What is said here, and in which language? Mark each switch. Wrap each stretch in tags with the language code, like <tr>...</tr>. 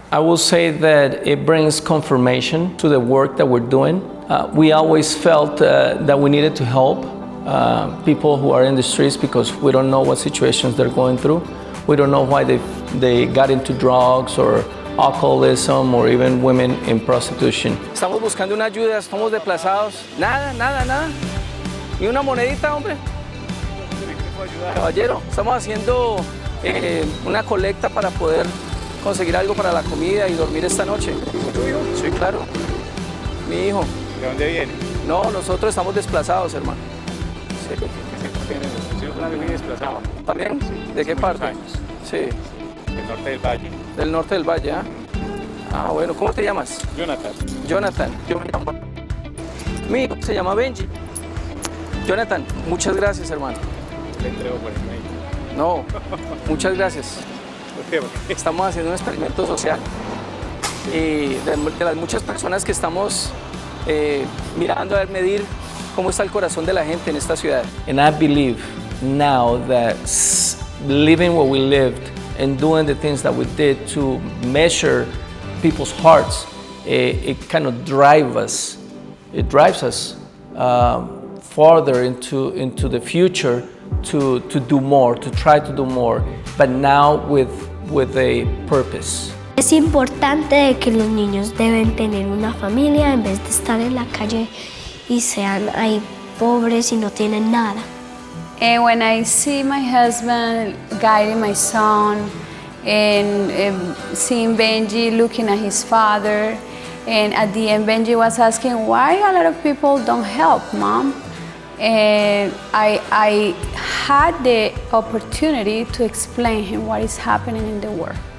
<en>I will say that it brings confirmation to the work that we're doing. We always felt that we needed to help people who are in the streets, because we don't know what situations they're going through. We don't know why they got into drugs or alcoholism, or even women in prostitution.</en> <es>Estamos buscando una ayuda, estamos desplazados. Nada. Ni una monedita, hombre. Caballero, estamos haciendo una colecta para poder conseguir algo para la comida y dormir esta noche. ¿Tu hijo? Sí, claro. Mi hijo. ¿De dónde viene? No, nosotros estamos desplazados, hermano. Sí. Sí, una vez desplazado. ¿También? ¿De qué parte? Años. Sí. Del norte del valle. Del norte del valle, ¿ah? Ah, bueno, ¿cómo te llamas? Jonathan. Jonathan, yo me llamo. Mi hijo se llama Benji. Jonathan, muchas gracias, hermano. Le entrego por el medio. No, muchas gracias. ¿Por qué? Estamos haciendo un experimento social. Y de las muchas personas que estamos mirando a ver, medir cómo está el corazón de la gente en esta ciudad.</es> <en>And I believe now that living what we lived and doing the things that we did to measure people's hearts, it kind of drives us. It drives us farther into the future to do more, to try to do more, but now with a purpose.</en> <es>Es importante de que los niños deben tener una familia en vez de estar en la calle y sean ahí pobres y no tienen nada.</es> <en>And when I see my husband guiding my son, and seeing Benji looking at his father, and at the end Benji was asking, why a lot of people don't help, Mom? And I had the opportunity to explain him what is happening in the world.</en>